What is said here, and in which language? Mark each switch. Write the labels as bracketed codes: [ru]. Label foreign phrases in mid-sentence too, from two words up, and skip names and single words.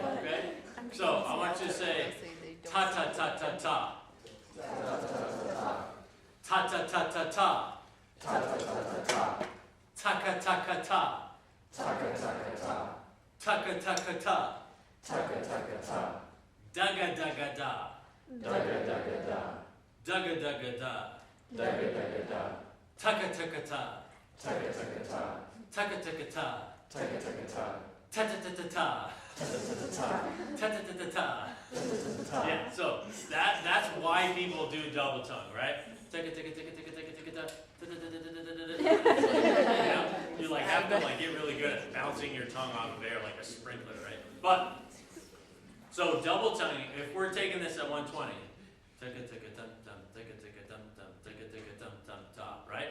[en] Okay. So I want you to say ta ta ta ta ta, ta ta ta ta ta, Taka taka ta. Taka taka ta. Taka taka ta. Taka taka ta. Daga daga da. Daga daga da. Daga daga da. Daga daga da. Taka taka ta. Taka taka ta. Taka taka ta. Taka taka ta. Ta ta ta ta ta. Ta ta ta ta ta. Yeah, so that's why people do double tongue, right? Taka taka taka taka taka taka ta. You like have to like get really good at bouncing your tongue off of air like a sprinkler, right? But so double tonguing, if we're taking this at 120, right?